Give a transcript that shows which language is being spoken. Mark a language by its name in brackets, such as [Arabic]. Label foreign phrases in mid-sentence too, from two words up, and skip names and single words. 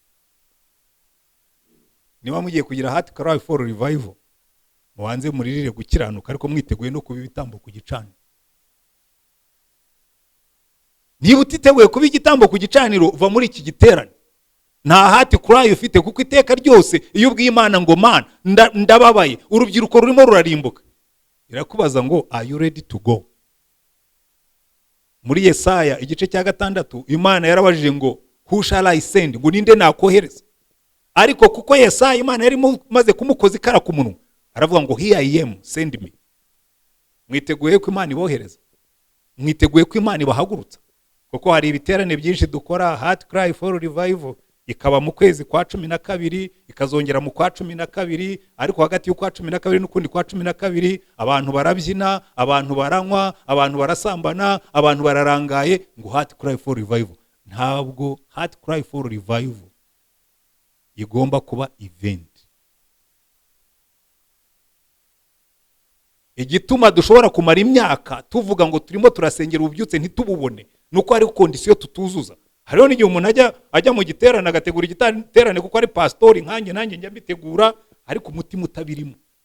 [Kinyarwanda] Niba mugiye kugira Heart Cry for Revival, mubanze muririre gukiranuka, ariko mwiteguye no kuba ibitambo ku gicaniro. Niba utiteguye kuba igitambo ku gicaniro, uva muri iki giterane. Nta Heart Cry ufite, kuko iteka ryose iyo ubwiye Imana ngo Mana ndababaye, urubyiruko rurimo rurarimbuka, irakubaza ngo [English] are you ready to go? [Kinyarwanda] Muri Yesaya igice cya 6 Imana yarabajije ngo [English] who shall I send, [Kinyarwanda] ngo ninde nakohereza? Ariko kuko Yesaya Imana yari maze kumukoza ikara ku munwa, aravuga ngo [English] here I am, send me. [Kinyarwanda] Mwiteguye ko Imana ibohereza? Mwiteguye ko Imana ibahagurutsa? Kuko hari ibiterane byinshi dukora, Heart Cry for Revival ikaba mu kwezi kwa 12, ikazongera mu kwa 12, ariko hagati y'ukwa 12 n'ukundi kwa 12 abantu barabyina, abantu baranywa, abantu barasambana, abantu bararangaye, ngo Heart Cry for Revival. Ntabwo Heart Cry for Revival igomba kuba event. Igituma dushobora kumara imyaka tuvuga ngo turimo turasengera ububyutse ntitububone, nuko ari kondisiyo tutuzuza. Hariho n'igihe umuntu ajya mu giterane agategura igiterane kuko ari pastori nanjye njya mbitegura, ariko umutima utabirimo.